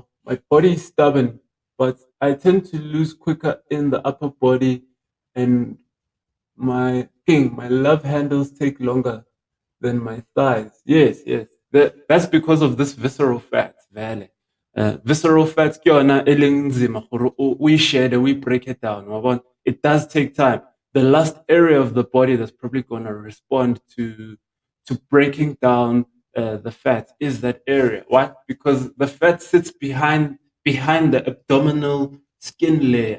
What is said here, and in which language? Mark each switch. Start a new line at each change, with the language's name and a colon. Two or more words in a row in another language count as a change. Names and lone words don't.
English: My body is stubborn, but I tend to lose quicker in the upper body and my love handles take longer than my thighs. Yes, yes. That's because of this visceral fat, vale. Visceral fat,
Tswana: ke yona e leng nzima gore
English: we share, we break it down. It does take time. The last area of the body that's probably going to respond to breaking down the fat is that area. Why? Because the fat sits behind the abdominal skin layer.